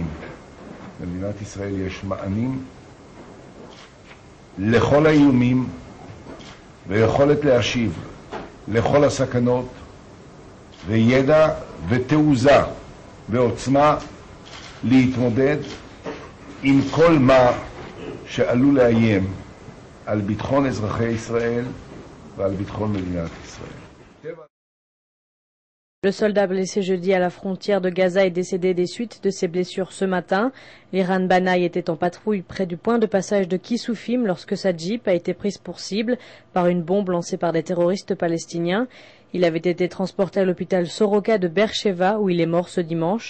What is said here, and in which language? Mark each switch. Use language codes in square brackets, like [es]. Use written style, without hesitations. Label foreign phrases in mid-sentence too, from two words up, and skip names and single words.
[he] במדינת ישראל יש מענים לכל האיומים ויכולת להשיב לכל הסכנות וידע ותעוזה ועוצמה להתמודד עם כל מה שעלול לאיים על ביטחון אזרחי ישראל ועל ביטחון מדינת ישראל. [fr] Le soldat blessé jeudi à la frontière de Gaza est décédé des suites de ses blessures ce matin. Liran Banaï était en patrouille près du point de passage de Kissoufim lorsque sa Jeep a été prise pour cible par une bombe lancée par des terroristes palestiniens. Il avait été transporté à l'hôpital Soroka de Beersheva où il est mort ce dimanche.